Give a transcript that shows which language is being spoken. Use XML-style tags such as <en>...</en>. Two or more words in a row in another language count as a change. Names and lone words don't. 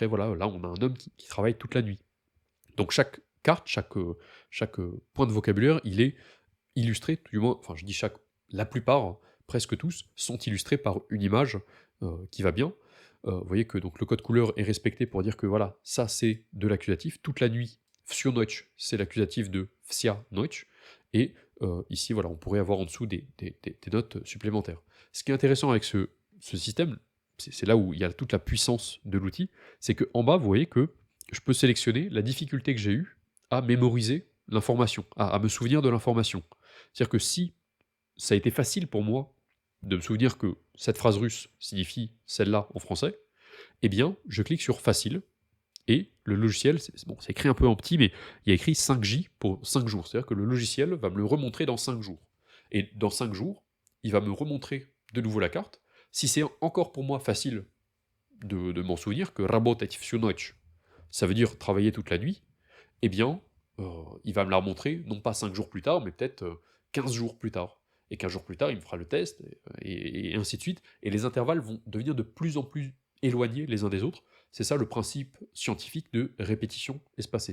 <fr>Voilà, là on a un homme qui travaille toute la nuit. Donc chaque carte, chaque point de vocabulaire, il est illustré, du moins, enfin je dis la plupart, presque tous, sont illustrés par une image qui va bien. Vous voyez que donc, le code couleur est respecté pour dire que voilà, ça c'est de l'accusatif, toute la nuit.</fr> <ru>Всю ночь,</ru> <fr>c'est l'accusatif de</fr> <ru>вся ночь,</ru> <fr>et ici, voilà, on pourrait avoir en dessous des notes supplémentaires. Ce qui est intéressant avec ce système, c'est là où il y a toute la puissance de l'outil, c'est qu'en bas, vous voyez que je peux sélectionner la difficulté que j'ai eue à mémoriser l'information, à me souvenir de l'information. C'est-à-dire que si ça a été facile pour moi de me souvenir que cette phrase russe signifie celle-là en français, eh bien, je clique sur Facile, et le logiciel, c'est écrit un peu en petit, mais il y a écrit 5J pour 5 jours. C'est-à-dire que le logiciel va me le remontrer dans 5 jours. Et dans 5 jours, il va me remontrer de nouveau la carte. Si c'est encore pour moi facile de m'en souvenir que</fr> <ru>работать всю ночь,</ru> <fr>ça veut dire travailler toute la nuit, eh bien, il va me la remontrer, non pas 5 jours plus tard, mais peut-être 15 jours plus tard. Et 15 jours plus tard, il me fera le test, et ainsi de suite. Et les intervalles vont devenir de plus en plus éloignés les uns des autres. C'est ça le principe scientifique de répétition espacée.</fr>